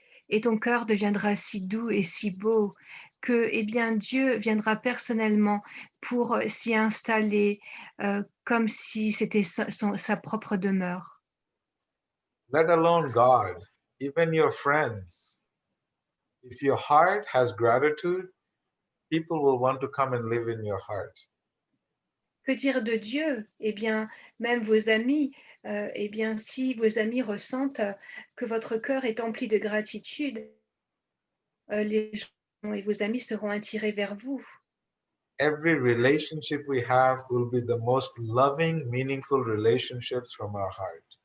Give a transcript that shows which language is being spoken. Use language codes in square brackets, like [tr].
[fr] Et ton cœur deviendra si doux et si beau que Dieu viendra personnellement pour s'y installer comme si c'était sa propre demeure. [en] Let alone God, even your friends. If your heart has gratitude, people will want to come and live in your heart. [fr] Que dire de Dieu? Même vos amis, si vos amis ressentent que votre cœur est empli de gratitude, les gens et vos amis seront attirés vers vous. [en] Every relationship we have will be the most loving, meaningful relationships from our heart.